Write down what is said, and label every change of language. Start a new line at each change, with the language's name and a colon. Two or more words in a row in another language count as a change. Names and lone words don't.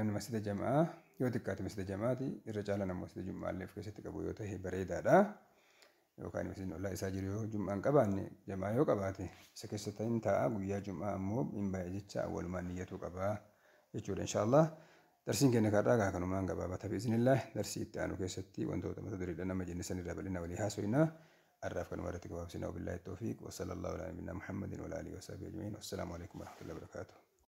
Oromo: masjida jamaa yoo xiqqaate masjida jamaati irra caalaan ammoo masjida jum'aa illee of keessatti qabu yoo ta'e bareedaadha yookaan masjidni ollaa isaa jiru yoo jum'aan qabaanne jamaa yoo qabaate isa keessa ta'in taa'a guyyaa jum'aa ammoo hin baay'ee jecha awwalumaan niyyatuu qaba jechuudha inshaallah darsiin keenya kaadhaa kanumaan gabaabata biiznillah darsii itti aanu keessatti wantoota mata duriidha nama jenne sanirraa bal'ina walii haasoyna arraaf kanuma irratti gabaabsina
Arabic: وبالله التوفيق وصلى الله على نبينا محمد وعلى آله وصحبه أجمعين والسلام عليكم ورحمة الله وبركاته